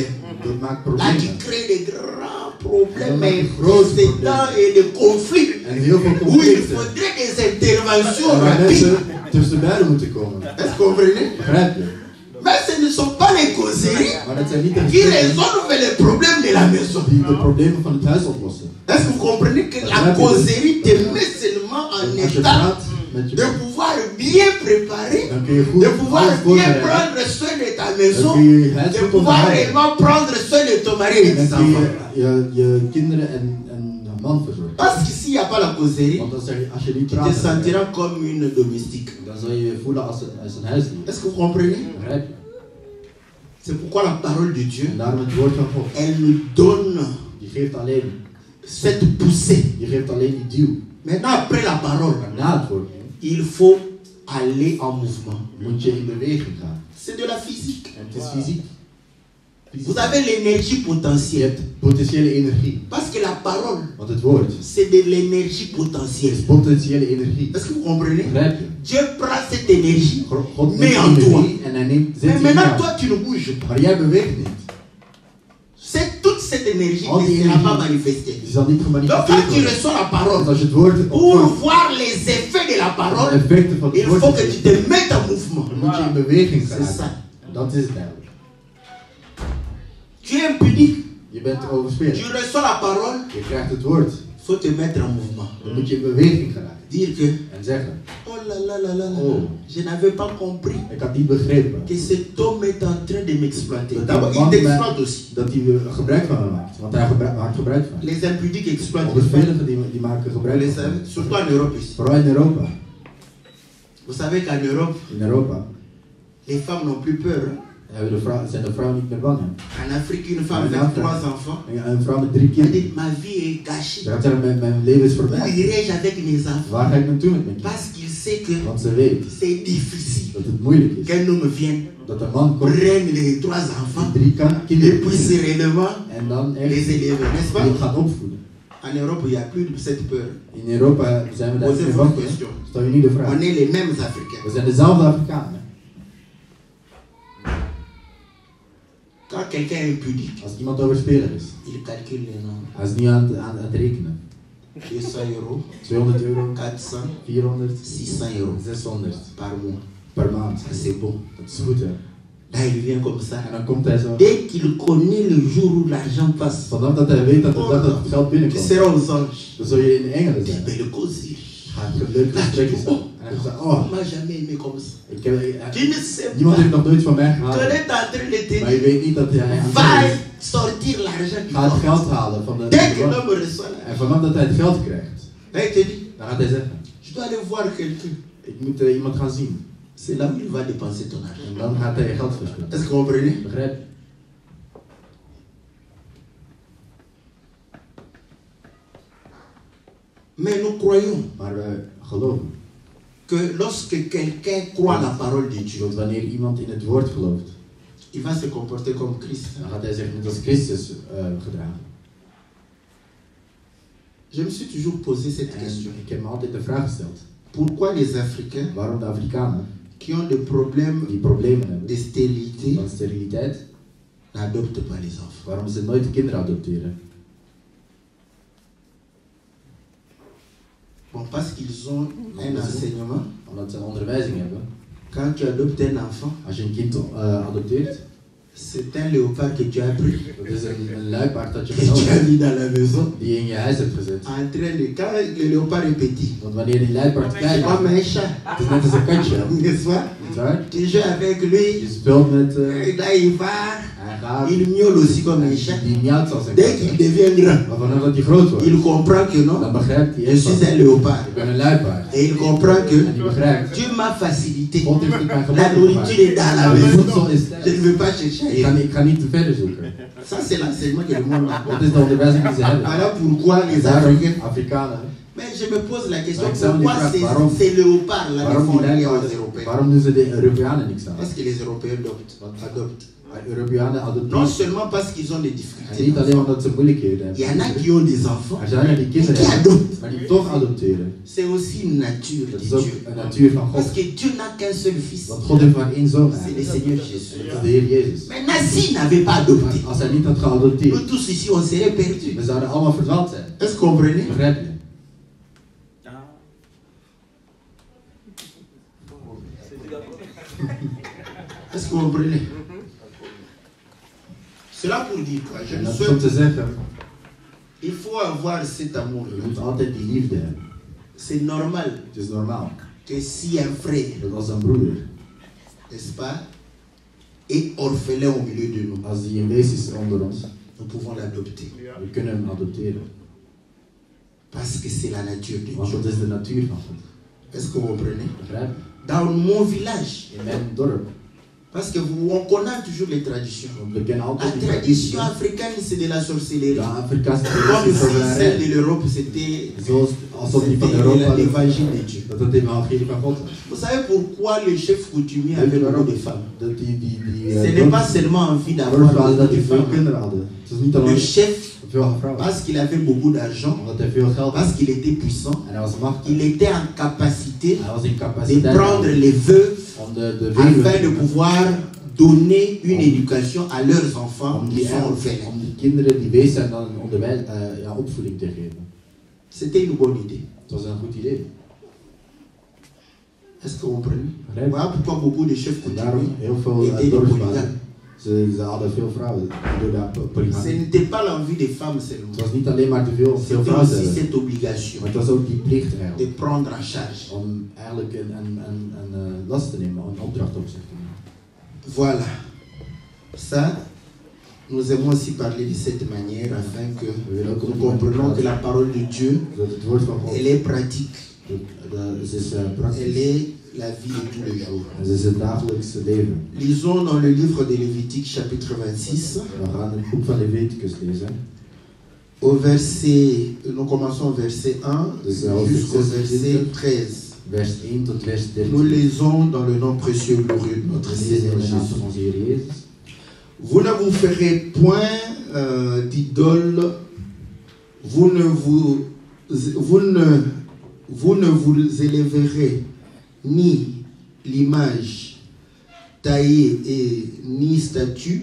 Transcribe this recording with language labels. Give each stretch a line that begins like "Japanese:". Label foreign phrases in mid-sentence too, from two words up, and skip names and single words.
French: Là, tu crées des grands problèmes, des incidents et des conflits où il faudrait des interventions rapides. Est-ce que vous comprenez? Mais ce ne sont pas les causeries qui résolvent les problèmes de la maison. Est-ce que vous comprenez que la causerie te met seulement en état
Dutch: met je
French: de
Dutch: bent,
French: pouvoir bien préparer,
Dutch: dan kun je goed
French: de pouvoir
Dutch: alles
French: bien
Dutch: voorbereiden.
French: prendre soin de ta
Dutch: Dan
French: maison,
Dutch: kun je het
French: de
Dutch: goed
French: pouvoir
Dutch: onderhouden.
French: réellement prendre soin de ton mari et de
Dutch: En
French: tes
Dutch: dan kun
French: enfants.
Dutch: je kinderen en een man verzorgen.
French: Parce que s'il n'y a pas la causerie,
Dutch: Want als je niet
French: tu te
Dutch: praat,
French: sentiras comme une domestique.
Dutch: dan zal je je voelen als een huisdier.
French: Est-ce que vous comprenez?
Dutch: Begrijp je?
French: C'est pourquoi la parole de Dieu,
Dutch: En daarom het woord van God.
French: elle nous donne
Dutch: Die geeft alleen,
French: cette poussée.
Dutch: die geeft alleen die duw.
French: Maintenant, après la parole,
Dutch: Maar na het woord
French: il faut aller en mouvement.
Dutch: moet je in beweging gaan.
French: C'est de la physique.
Dutch: En het is fysiek.
French: Vous avez l'énergie
Dutch: Je
French: potentielle.
Dutch: hebt potentiële energie.
French: Parce que la parole,
Dutch: Want het woord
French: c'est de l'énergie
Dutch: is
French: potentielle.
Dutch: potentiële energie.
French: Est-ce que vous comprenez?
Dutch: Begrijp je?
French: Dieu prend cette énergie.
Dutch: God
French: Mais
Dutch: neemt
French: en toi.
Dutch: energie en hij neemt, zet
French: Mais
Dutch: die in
French: maintenant,
Dutch: jou.
French: toi, tu ne bouges pas.
Dutch: Maar jij beweegt niet.
French: C'est toute cette énergie
Dutch: Al die
French: qui ne sera pas
Dutch: energie,
French: manifestée.
Dutch: die zal niet
French: Donc, quand
Dutch: gemanifesteerd
French: tu
Dutch: worden.
French: reçois la
Dutch: Want
French: parole,
Dutch: als je het woord
French: pour
Dutch: opvangt,
French: voir les effets de la
Dutch: de
French: parole,
Dutch: effecten van
French: il
Dutch: het
French: faut
Dutch: woord,
French: que tu te mettes en mouvement.
Dutch: dan moet je in beweging
French: C'est
Dutch: gaan.
French: ça.
Dutch: Dat is het eigenlijk.
French: Tu es impudique,
Dutch: Je bent
French: tu
Dutch: overspeeld.
French: reçois la parole,
Dutch: Je krijgt het woord.
French: il faut te mettre en mouvement.
Dutch: Dan moet je in beweging geraken.
French: Dire que,
Dutch: En zeggen,
French: oh là là là là là,
Dutch: Oh.
French: je n'avais pas compris
Dutch: ik had niet begrepen
French: que cet homme est en train de m'exploiter.
Dutch: Dat
French: D'abord,
Dutch: die
French: il
Dutch: man
French: t'exploite aussi.
Dutch: dat hij er gebruik van me maakt. Want hij maakt gebruik van.
French: Les impudiques exploitent.
Dutch: Onbesveligen die maken gebruik
French: Les-
Dutch: van.
French: surtout en Europe ici.
Dutch: Vooral in Europa.
French: Vous savez qu'en Europe,
Dutch: In Europa
French: les femmes n'ont plus peur. Hein?
Dutch: zijn de vrouwen niet meer bang. Hè?
French: En Afrique, une femme
Dutch: En
French: avec
Dutch: Afrique.
French: 3 enfants,
Dutch: En een vrouw met 3
French: elle
Dutch: kinderen.
French: dit ma vie est gâchée.
Dutch: Ze gaat zeggen, mijn leven is
French: Où
Dutch: voorbij.
French: irai-je avec mes enfants?
Dutch: Waar ga ik naartoe met mijn kinderen?
French: Parce qu'il sait que
Dutch: Want ze weet
French: c'est difficile
Dutch: dat het moeilijk is.
French: qu'un homme vienne,
Dutch: Dat een man komt,
French: prenne les 3 enfants
Dutch: die 3
French: et
Dutch: kinderen
French: puisse réellement
Dutch: en dan
French: les
Dutch: echt
French: élever, n'est-ce
Dutch: die
French: pas?
Dutch: gaat opvoeden.
French: En Europe, il n'y a plus de cette peur.
Dutch: In Europa zijn we daar niet meer
French: Posez-vous
Dutch: bang
French: une
Dutch: voor.
French: question.
Dutch: Stel je niet de vraag.
French: On est les mêmes Africains.
Dutch: We zijn dezelfde Afrikanen.
French: Quand quelqu'un est impudique,
Dutch: Als iemand overspelig is,
French: il calcule les nombres.
Dutch: hij is niet aan het rekenen.
French: 200 euros,
Dutch: 200 euro,
French: 400,
Dutch: 400,
French: 600 euros
Dutch: 600
French: par mois.
Dutch: per maand.
French: Ça, c'est bon.
Dutch: Dat is goed, hè?
French: Là, il vient comme ça.
Dutch: En dan komt hij zo.
French: Dès qu'il connaît le jour où l'argent passe,
Dutch: Vanaf dat hij weet dat de dag dat het geld
French: tu
Dutch: binnenkomt,
French: seras aux anges.
Dutch: dan zul je in de engelen
French: Des
Dutch: zijn.
French: belles causeries.
Dutch: Ga je leuk gesprekken zijn. En hij zegt, oh,
French: On m'a jamais aimé comme ça.
Dutch: ik
French: Tu ne sais
Dutch: niemand
French: pas.
Dutch: heeft nog nooit van mij
French: Tu
Dutch: gehouden.
French: es en train de
Dutch: Maar je
French: te
Dutch: weet niet dat hij aan het
French: va
Dutch: is.
French: sortir l'argent du
Dutch: Ga het
French: compte.
Dutch: geld halen van de
French: Dès que
Dutch: bank.
French: l'homme reçoit
Dutch: En
French: l'argent,
Dutch: vanaf dat hij het geld krijgt,
French: il te dit,
Dutch: dan gaat hij zeggen,
French: je dois aller voir quelqu'un.
Dutch: ik moet iemand gaan zien.
French: C'est là où il va dépenser ton argent.
Dutch: En dan gaat hij je geld verspillen.
French: Est-ce que vous comprenez?
Dutch: Begrijp je?
French: Mais nous croyons
Dutch: Maar wij geloven
French: que lorsque quelqu'un croit la parole de Dieu,
Dutch: dat wanneer iemand in het woord gelooft,
French: il va se comporter comme Christ.
Dutch: dan gaat hij zich net als Christus gedragen.
French: Je me suis toujours posé cette
Dutch: En
French: question.
Dutch: ik heb me altijd de vraag gesteld,
French: Pourquoi les Africains
Dutch: waarom de Afrikanen
French: qui ont des problèmes
Dutch: die problemen hebben
French: de stérilité
Dutch: van steriliteit,
French: n'adoptent pas les enfants?
Dutch: waarom ze nooit de kinderen adopteren?
French: Bon, parce qu'ils ont un enseignement.
Dutch: Omdat ze een onderwijzing hebben.
French: Quand tu adoptes un enfant,
Dutch: Als je een kind adopteert,
French: c'est un léopard que tu as pris,
Dutch: dat is een luipaard dat je
French: que tu as
Dutch: genomen
French: mis dans la maison.
Dutch: die je in je huis hebt gezet.
French: En train de, quand le léopard est petit,
Dutch: Want wanneer die luipaard klein
French: c'est comme
Dutch: is,
French: un chat,
Dutch: het is net als een katje.
French: n'est-ce pas?
Dutch: Niet waar?
French: Tu joues avec lui,
Dutch: Je speelt met,
French: et là il va,
Dutch: hij gaat,
French: il miaule aussi comme un chat.
Dutch: die miauwt als een
French: Dès qu'il
Dutch: kat.
French: devient grand,
Dutch: Maar vanaf dat hij groot wordt,
French: il comprend que
Dutch: dan
French: non,
Dutch: begrijpt hij
French: je
Dutch: eerst
French: suis
Dutch: van,
French: un léopard.
Dutch: ik ben een luipaard.
French: Et il comprend
Dutch: En
French: que
Dutch: die begrijpt,
French: Dieu m'a facilité.
Dutch: God heeft het mij
French: La
Dutch: gemakkelijk
French: nourriture est dans la
Dutch: gemaakt.
French: maison.
Dutch: Voedsel is
French: Je ne
Dutch: thuis.
French: veux pas chercher ailleurs.
Dutch: Ik ga niet te verder zoeken.
French: Ça, c'est l'enseignement que le monde a.
Dutch: Dat is de onderwijzing die ze hebben.
French: Voilà pourquoi les
Dutch: Daarom,
French: Africains.
Dutch: Afrikanen,
French: Mais je me pose la question,
Dutch: Maar ik zou me die
French: pourquoi
Dutch: vraag, waarom-
French: ces léopards là ne
Dutch: waarom
French: font
Dutch: die
French: rien aux
Dutch: luipaarden,
French: Européens?
Dutch: waarom doen ze de Europeanen niks aan?
French: Parce que les Européens adoptent.
Dutch: Europeanen
French: Non
Dutch: adopteren.
French: seulement parce qu'ils ont des
Dutch: En
French: difficultés.
Dutch: niet alleen omdat ze moeilijkheden
French: Il y en a
Dutch: hebben.
French: qui ont des enfants,
Dutch: Er zijn er die kinderen
French: qui
Dutch: hebben,
French: adoptent.
Dutch: maar die toch adopteren.
French: C'est aussi une nature
Dutch: Dat
French: de
Dutch: is ook
French: Dieu.
Dutch: een natuur van
French: Parce
Dutch: God.
French: que Dieu n'a qu'un seul fils.
Dutch: Want God heeft maar één zoon
French: C'est le
Dutch: eigenlijk.
French: Seigneur
Dutch: Dat
French: Jésus.
Dutch: is de Heer Jezus.
French: Maintenant, s'il n'avait pas adopté,
Dutch: Maar als hij niet had
French: nous
Dutch: geadopteerd,
French: tous ici, on serait perdus.
Dutch: we zouden allemaal verdwaald zijn.
French: Est-ce que vous comprenez?
Dutch: Begrijp je?
French: Est-ce que vous comprenez? Cela pour dire quoi? Je
Dutch: En
French: me
Dutch: dat is om te
French: souhaite,
Dutch: zeggen,
French: il faut avoir cet amour.
Dutch: je moet altijd die liefde hebben.
French: C'est normal.
Dutch: Het is normaal.
French: que si un frère,
Dutch: dat als een broeder,
French: n'est-ce pas, est orphelin au milieu de nous,
Dutch: als die in wees is onder ons,
French: nous pouvons l'adopter.
Dutch: we kunnen hem adopteren.
French: Parce que c'est la nature de
Dutch: Want
French: Dieu.
Dutch: dat is de natuur van God.
French: Est-ce que vous comprenez?
Dutch: Begrijp je?
French: Dans mon village,
Dutch: In mijn dorp,
French: parce que on connaît toujours les traditions.
Dutch: want we kennen
French: La
Dutch: altijd die
French: tradition
Dutch: traditie.
French: africaine, c'est de la sorcellerie.
Dutch: De Afrikaanse
French: Comme
Dutch: traditie is
French: si celle
Dutch: tovenarij.
French: de l'Europe, c'était
Dutch: Zoals alsof die van Europa
French: l'évangile de Dieu.
Dutch: dat het evangelie van God was.
French: Vous savez pourquoi le chef coutumier
Dutch: Weet je
French: avait
Dutch: waarom?
French: beaucoup de femmes?
Dutch: Dat die
French: Ce n'est pas seulement envie d'avoir
Dutch: dorpsvader dat
French: beaucoup de
Dutch: die veel
French: femmes.
Dutch: kinderen hadden. Het is niet
French: Le
Dutch: alleen
French: chef,
Dutch: veel vrouwen.
French: parce qu'il avait beaucoup d'argent,
Dutch: Omdat hij veel geld had.
French: parce qu'il était puissant,
Dutch: En hij was machtig.
French: il était en capacité
Dutch: Hij was in
French: de
Dutch: capaciteit
French: prendre les veuves
Dutch: om de
French: afin de
Dutch: weduwen,
French: pouvoir donner une éducation à leurs enfants
Dutch: om
French: qui sont
Dutch: die
French: orphelins.
Dutch: kinderen die wees zijn dan een opvoeding te geven.
French: C'était une bonne idée.
Dutch: Dat was een goed idee.
French: Est-ce que vous comprenez?
Dutch: Begrijp je?
French: Voilà pourquoi beaucoup de chefs
Dutch: En daarom
French: coutumiers
Dutch: heel veel
French: étaient des
Dutch: dorpsvaders.
French: polygames.
Dutch: Ze hadden veel vrouwen door de
French: Ce
Dutch: polygamie.
French: n'était pas l'envie des femmes seulement.
Dutch: Het was niet alleen maar te veel
French: C'était
Dutch: vrouwen te
French: aussi
Dutch: hebben.
French: cette obligation
Dutch: Maar het was ook die plicht
French: de
Dutch: eigenlijk.
French: prendre en charge.
Dutch: Om eigenlijk een last te nemen, een opdracht op zich te nemen.
French: Voilà. Ça, nous aimons aussi parler de cette manière afin que nous comprenions que la parole de Dieu,
Dutch: Dat het woord van God,
French: elle est pratique.
Dutch: het is
French: Elle
Dutch: praktisch.
French: est la vie de tous les jours.
Dutch: Het is het dagelijkse leven.
French: Lisons dans le livre de Lévitique chapitre 26,
Dutch: We gaan het boek van Leviticus lezen.
French: au verset, nous commençons au verset 1
Dutch: Dus
French: jusqu'au verset 13.
Dutch: vers 1 tot vers 13.
French: Nous lisons dans le nom précieux et glorieux de notre
Dutch: We lezen in
French: Seigneur
Dutch: de naam
French: Jésus.
Dutch: van onze Heer Jezus.
French: Vous ne vous ferez point d'idole, vous ne vous élèverez ni l'image taillée et ni statue.